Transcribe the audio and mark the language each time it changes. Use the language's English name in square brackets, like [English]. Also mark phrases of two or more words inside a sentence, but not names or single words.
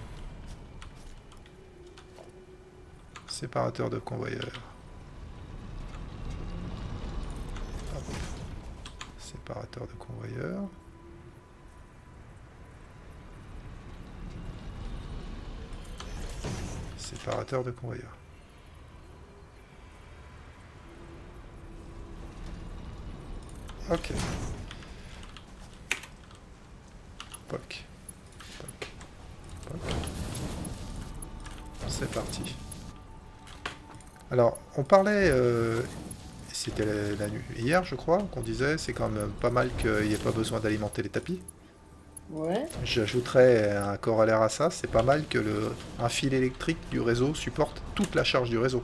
[French] Séparateur de convoyeur. Hop. Séparateur de convoyeur. Séparateur de convoyeur. Ok. Poc. Poc. Poc. C'est parti. Alors, on parlait, c'était la nuit hier, je crois, qu'on disait, c'est quand même pas mal qu'il n'y ait pas besoin d'alimenter les tapis. Ouais. J'ajouterais un corollaire à ça, c'est pas mal que un fil électrique du réseau supporte toute la charge du réseau.